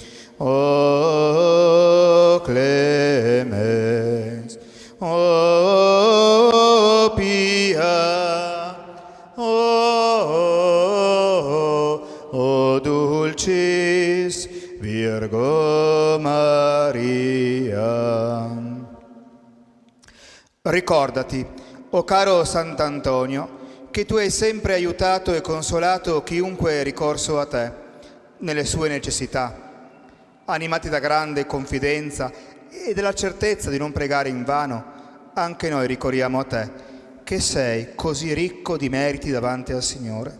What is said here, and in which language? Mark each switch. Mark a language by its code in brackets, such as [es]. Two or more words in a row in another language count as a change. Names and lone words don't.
[la] O clemens, o pia, o dulcis Virgo Maria. [it] Ricordati, o caro Sant'Antonio, che tu hai sempre aiutato e consolato chiunque è ricorso a te nelle sue necessità. Animati da grande confidenza e della certezza di non pregare invano, anche noi ricorriamo a te, che sei così ricco di meriti davanti al Signore.